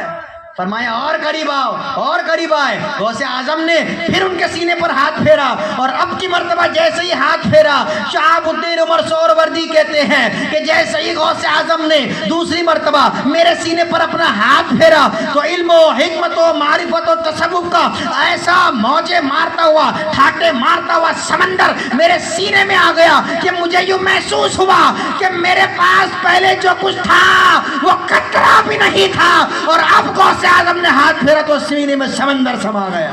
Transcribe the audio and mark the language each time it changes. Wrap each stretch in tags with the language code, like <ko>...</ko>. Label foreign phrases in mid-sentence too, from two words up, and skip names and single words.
<ur>فرمایا اور قریب آؤ، اور قریب آئے. غوث اعظم نے پھر ان کے سینے پر ہاتھ پھیرا اور اب کی مرتبہ جیسے ہی ہاتھ پھیرا شہاب الدین عمر سہروردی کہتے ہیں کہ جیسے ہی غوث اعظم نے دوسری مرتبہ میرے سینے پر اپنا ہاتھ پھیرا تو علم و حکمت و معرفت و تصوف کا ایسا موجے مارتا ہوا، ٹھاٹے مارتا ہوا سمندر میرے سینے میں آ گیا کہ مجھے یوں محسوس ہوا کہ میرے پاس پہلے جو کچھ تھا وہ قطرہ بھی نہیں تھا، اور اب غوث اعظم نے ہاتھ پھیرا تو سینے میں سمندر سما گیا.</ur>